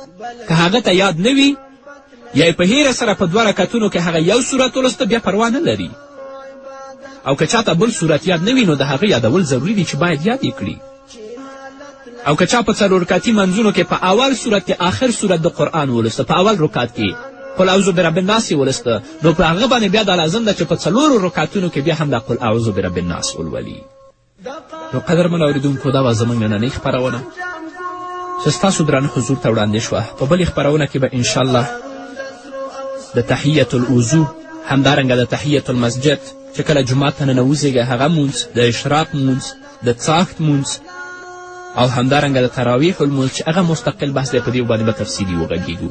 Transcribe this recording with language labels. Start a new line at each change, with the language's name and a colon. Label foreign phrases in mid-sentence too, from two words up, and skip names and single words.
Pashto: که هغه ته یاد نه وي یا په هیره سره په 2 رکعتونو کې هغه یو صورت ولسته بیا پروا نه لري. او که چاته بل صورت یاد نه وي نو د هغه یادول ضروري دي چې باید یاد یې کړي. او که چا په 4 رکعتي منځونو کې په اول صورت کې آخر صورت د قرآن ولسته، په اول رکعت کې
Arabic: قل اعوذ برب الناس
Pashto: یې ولسته، نو په هغه باندې بیا دا لازم ده چې په 4 رکعتونو کې بیا هم دا
Arabic: قل اعوذ برب الناس
Pashto: ولولي. نو قدرمن اورېدونکو دا وه زموږ نننۍ خپرونه چې ستاسو درانه حضور ته وړاندې شوه. په بلې خپرونه کې به انشاءالله د تحیة الوضو، همدارنګه د تحیة المسجد چې کله جومات ته ننوځېږئ هغه مونځ، د اشراق مونځ، د څاښت مونځ او همدارنګه د تراویح المونځ چې هغه مستقل بحث دی، په دې باندې به تفصیلي وغږیږو.